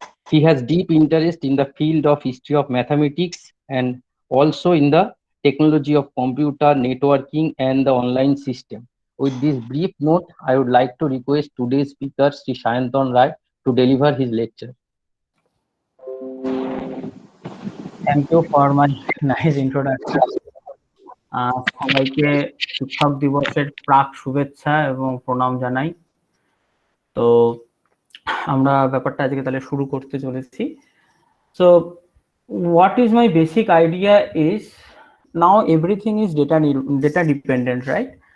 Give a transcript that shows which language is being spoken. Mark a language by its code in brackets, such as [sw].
[en] He has deep interest in the field of history of mathematics and also in the technology of computer networking and the online system. With this brief note, I would like to request today's speaker, Sri Sayantan Rai, to deliver his lecture. Thank you for my nice introduction. [bn] সবাইকে শিক্ষক দিবসের প্রাক শুভেচ্ছা এবং প্রণাম জানাই। তো আমরা ব্যাপারটা আজকে তাহলে শুরু করতে চলেছি। [en] So what is my basic idea is, now everything is data dependent, right?